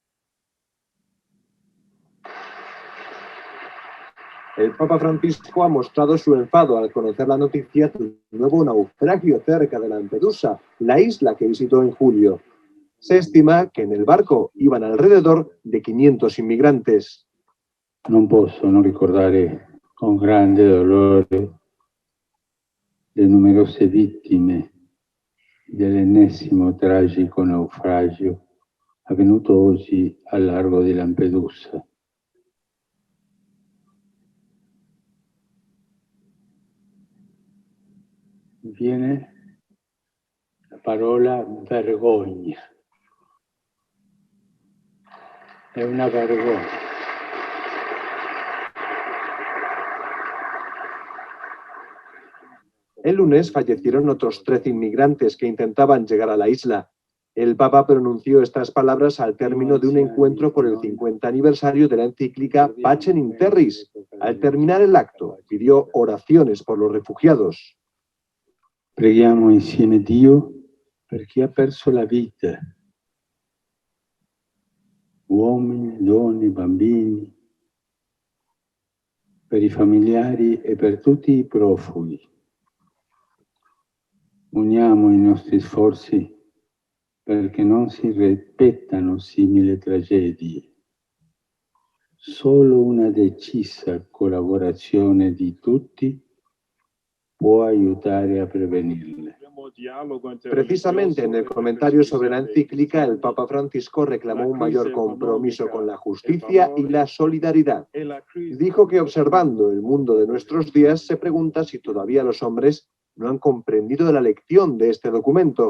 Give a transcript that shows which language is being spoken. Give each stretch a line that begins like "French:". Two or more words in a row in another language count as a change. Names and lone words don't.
Spanish: El Papa Francisco ha mostrado su enfado al conocer la noticia de un nuevo naufragio cerca de Lampedusa, la isla que visitó en julio. Se estima que en el barco iban alrededor de 500 inmigrantes.
Italian: Non posso non ricordare con grande dolore le numerose vittime dell'ennesimo tragico naufragio avvenuto oggi al largo di Lampedusa. Viene la parola vergogna. È una vergogna.
Spanish: El lunes fallecieron otros 13 inmigrantes que intentaban llegar a la isla. El Papa pronunció estas palabras al término de un encuentro por el 50 aniversario de la encíclica Pacem in Terris. Al terminar el acto, pidió oraciones por los refugiados.
Italian: Preghiamo insieme Dio per chi ha perso la vita. Uomini, donne, bambini, per i familiari e per tutti i profughi. Uniamo i nostri sforzi perché non si ripetano simili tragedie. Solo una decisa collaborazione di tutti può aiutare a prevenirle.
Spanish: Precisamente en el comentario sobre la encíclica, el Papa Francisco reclamó un mayor compromiso con la justicia y la solidaridad. Dijo que observando el mundo de nuestros días se pregunta si todavía los hombres no han comprendido la lección de este documento.